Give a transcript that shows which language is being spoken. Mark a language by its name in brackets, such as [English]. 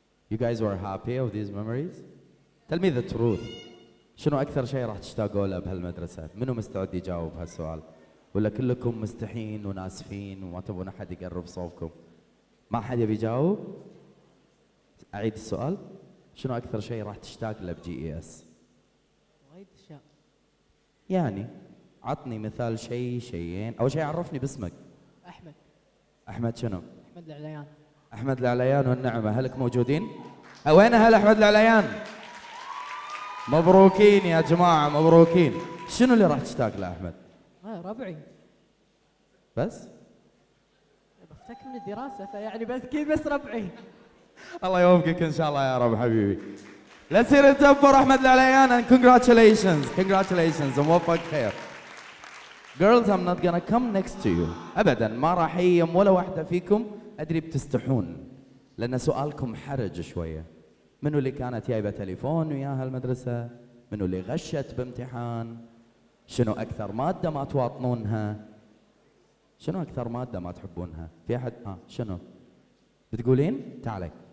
[English] You guys were happy of these memories? Tell me the truth. [Arabic] شنو أكثر شيء راح تشتاقوا له بهالمدرسة؟ منو مستعد يجاوب هالسؤال؟ ولا كلكم مستحين وناسفين وما تبون أحد يقرب صوبكم؟ ما حد يبي يجاوب؟ أعيد السؤال. شنو أكثر شيء راح تشتاق له بجي اي اس؟ وايد اشياء. يعني عطني مثال شيئين. أول شيء عرفني باسمك. احمد. أحمد شنو؟ احمد العليان. أحمد العليان والنعمة، هلك موجودين؟ وين أهل أحمد العليان؟ مبروكين يا جماعة مبروكين. شنو اللي راح تشتاق له أحمد؟ ربعي. بس؟ بفتك من الدراسة فيعني بس كذا بس ربعي. الله يوفقك إن شاء الله يا رب حبيبي. [English] Let's hear it up for أحمد العليان and congratulations [Arabic] وموفق خير. [English] Girls, I'm not gonna come next to you. [Arabic] أبدا ما راح يم ولا واحدة فيكم. أدري بتستحون لأن سؤالكم حرج شوية. منو اللي كانت جايبة تليفون وياها المدرسة؟ منو اللي غشت بامتحان؟ شنو أكثر مادة ما تواطنونها؟ شنو أكثر مادة ما تحبونها؟ في أحد؟ شنو؟ بتقولين؟ تعالي.